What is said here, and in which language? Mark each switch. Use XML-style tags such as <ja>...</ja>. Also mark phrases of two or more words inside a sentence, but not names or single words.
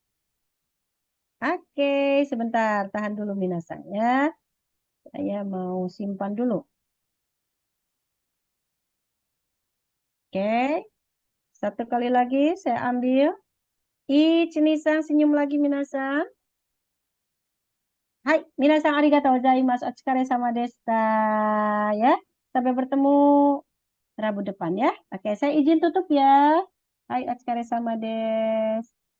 <id>Oke, sebentar. Tahan dulu Minasang ya. Saya mau simpan dulu. Oke. Satu kali lagi saya ambil. Ich, Nisang, senyum lagi Minasang. Hai,</id> <ja>皆さんありがとうございます. お疲れ様でした. Ya.</ja> <id>Sampai bertemu Rabu depan ya. Oke, saya izin tutup ya. Hai,</id> <ja>お疲れ様です.</ja>